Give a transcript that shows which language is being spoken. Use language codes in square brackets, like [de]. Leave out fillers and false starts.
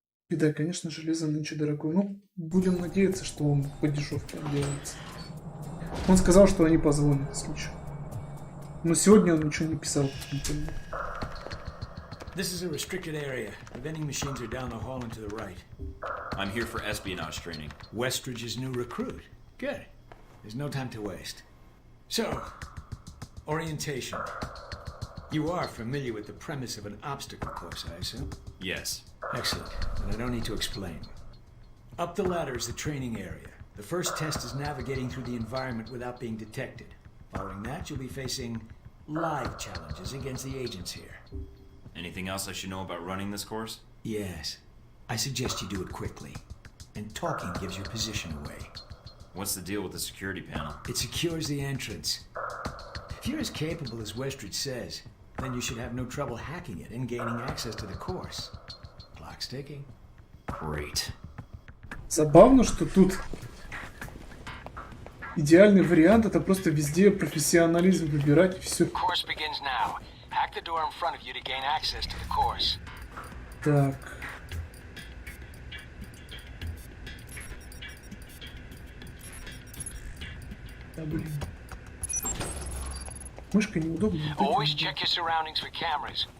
[ru] И да, конечно, железо нынче дорогое. Ну, будем надеяться, что он по дешевке делается. Он сказал, что они позвонят, если что. Но сегодня он ничего не писал. [en] This is a restricted area. The vending machines are down the hall and to the right. I'm here for espionage training. Westridge's new recruit. Good. There's no time to waste. So, orientation. You are familiar with the premise of an obstacle course, I assume? Yes. Excellent. Then I don't need to explain. Up the ladder is the training area. The first test is navigating through the environment without being detected. Following that, you'll be facing live challenges against the agents here. Anything else I should know about running this course? Yes. I suggest you do it quickly. And talking gives your position away. What's the deal with the security panel? It secures the entrance. If you're as capable as Westridge says, then you should have no trouble hacking it and gaining access to the course. Clock's ticking. Great. [ru] Забавно, что тут идеальный вариант — это просто везде профессионализм выбирать и все. [en] Course begins now. Hack the door in front of you to gain access to the course. [ru] Так. Да, блин. Мышка неудобная. [en] Always check your surroundings for cameras.